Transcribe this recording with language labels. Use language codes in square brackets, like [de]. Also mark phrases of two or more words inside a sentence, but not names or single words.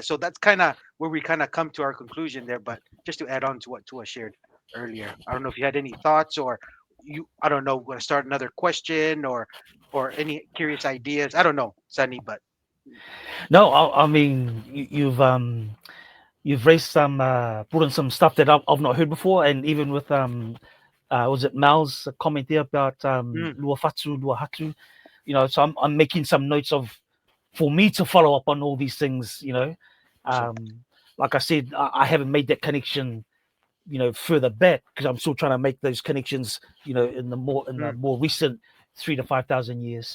[en] So that's kind of where we kind of come to our conclusion there. But just to add on to what Tua shared earlier, I don't know if you had any thoughts, or I don't know, want to start another question, or any curious ideas. I don't know, Sunny, but No, I mean you've raised some brought in some stuff that I've not heard before, and even with was it Mal's comment there about lua fatu, lua hatu, so I'm making some notes of, for me to follow up on all these things, like I said, I haven't made that connection, further back, because I'm still trying to make those connections, in the more recent 3,000 to 5,000 years.